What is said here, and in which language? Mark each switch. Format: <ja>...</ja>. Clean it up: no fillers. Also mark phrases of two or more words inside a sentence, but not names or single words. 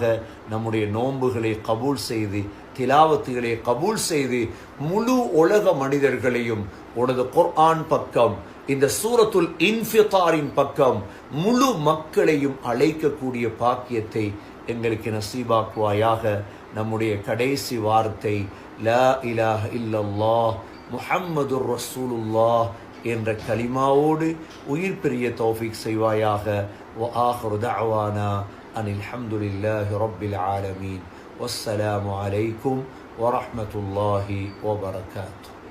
<ta>நம்முடைய நோன்புகளை கபூல் செய்து, திலாவத்துகளை கபூல் செய்து, முழு உலக மனிதர்களையும் உனது குர்ஆன் பக்கம், இந்த சூரத்துல் இன்ஃபிதாரின் பக்கம் முழு மக்களையும் அழைக்கக்கூடிய பாக்கியத்தை எங்களுக்கு நசீபாக்குவாயாக. நம்முடைய கடைசி வார்த்தை</ta> <ar>لا إله إلا الله محمد رسول الله</ar> <ta>என்ற கலிமாவோடு உயிர் பெரிய தௌஃபீக் செய்வாயாக.</ta> <ar>وآخر دعوانا أن الحمد لله رب العالمين والسلام عليكم ورحمة الله وبركاته.</ar>